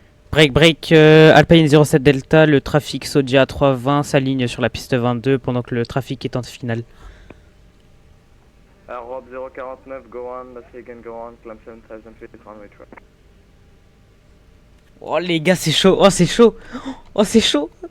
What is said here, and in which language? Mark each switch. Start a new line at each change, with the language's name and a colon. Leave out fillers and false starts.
French: Break, Alpine 07 Delta, le trafic Sodia 320 s'aligne sur la piste 22 pendant que le trafic est en finale.
English: Rob 049, go on, let's again go on, climb 7000 feet, runway traffic.
French: Oh les gars, c'est chaud, oh c'est chaud, oh c'est chaud.